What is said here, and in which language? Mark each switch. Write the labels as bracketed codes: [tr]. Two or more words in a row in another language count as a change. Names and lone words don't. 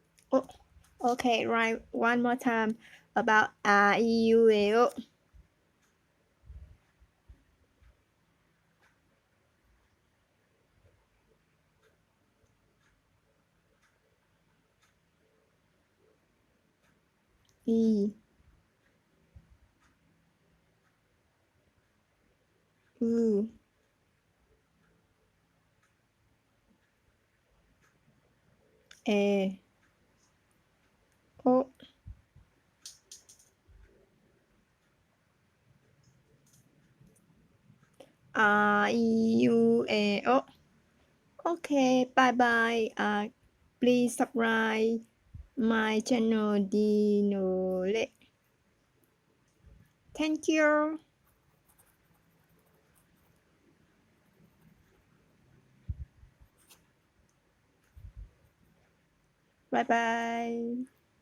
[en] Oh, okay, right. One more time about a e u e o. E u e o. A e u e o. Okay, bye bye. Please subscribe my channel Dinole. Thank you. Bye bye.